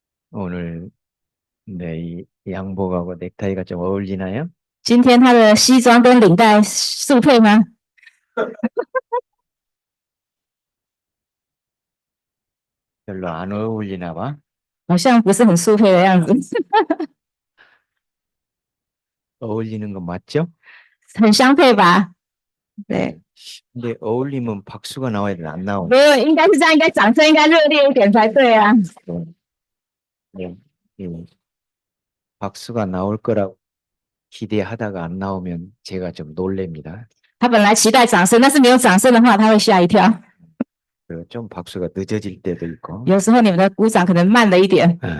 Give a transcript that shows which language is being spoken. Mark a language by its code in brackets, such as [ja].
[ko] 오늘 내 양복하고 넥타이가 좀 어울리나요? [zh] 今天他的西装跟领带速配吗？ [ko] 별로 안 어울리나 봐. [zh] 好像不是很速配的样子。 [ko] 어울리는 거 맞죠? [zh] 很相配吧？对。 [ko] 근데 어울리면 박수가 나와야 돼, 안 나오네. [zh] 没有，应该是这样，应该掌声应该热烈一点才对啊。 [ko] 박수가 나올 거라고 기대하다가 안 나오면 제가 좀 놀랍니다. [zh] 他本来期待掌声，但是没有掌声的话，他会吓一跳。 [ko] 좀 박수가 늦어질 때도 있고. [zh] 有时候你们的鼓掌可能慢了一点。